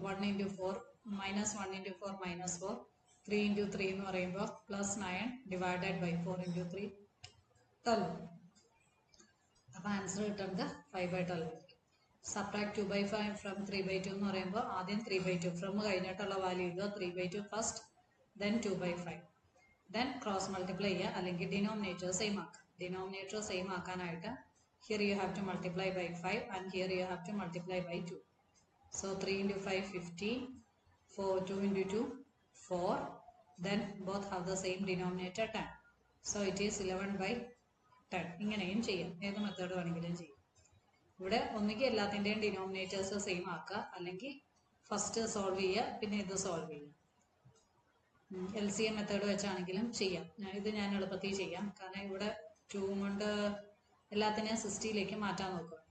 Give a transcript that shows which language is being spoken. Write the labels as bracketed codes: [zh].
[ml] 1 × 4 -1 × 4 -4 3 × 3 എന്ന് പറയുമ്പോൾ +9 divided by 4 × 3 12. അപ്പോൾ ആൻസർ കിട്ടുന്നത് 5/12. സബ്ട്രാക്ട് 2/5 ഫ്രം 3/2 എന്ന് പറയുമ്പോൾ ആദ്യം 3/2 ഫ്രം കഴിഞ്ഞിട്ടുള്ള വാല്യൂ ഇത് 3/2 first, then 2/5, then cross multiply ചെയ്യുക, അല്ലെങ്കിൽ ഡിനോമിനേറ്റർ സെയിം ആക്കുക. ഡിനോമിനേറ്റർ സെയിം ആക്കാനായിട്ട് [en] here you have to multiply by 5 and here you have to multiply by 2. So 3 × 5 15, 2 × 2 4, then both have the same denominator 10. So it is 11/10. [ml] ഇങ്ങനെയും ചെയ്യാം, ഏത് method വേണമെങ്കിലും ചെയ്യാം. ഇവിടെ ഒന്നുകിൽ എല്ലാത്തിൻ്റെയും ഡിനോമിനേറ്റേഴ്സ് സെയിം ആക്കുക, അല്ലെങ്കിൽ ഫസ്റ്റ് സോൾവ് ചെയ്യുക, പിന്നെ ഇത് സോൾവ് ചെയ്യുക. LCM മെത്തേഡ് വെച്ചാണെങ്കിലും ചെയ്യാം. ഇത് ഞാൻ എളുപ്പത്തിൽ ചെയ്യാം, കാരണം ഇവിടെ 2 കൊണ്ട് എല്ലാത്തിനെയും 60ലേക്ക് മാറ്റാൻ നോക്കുക.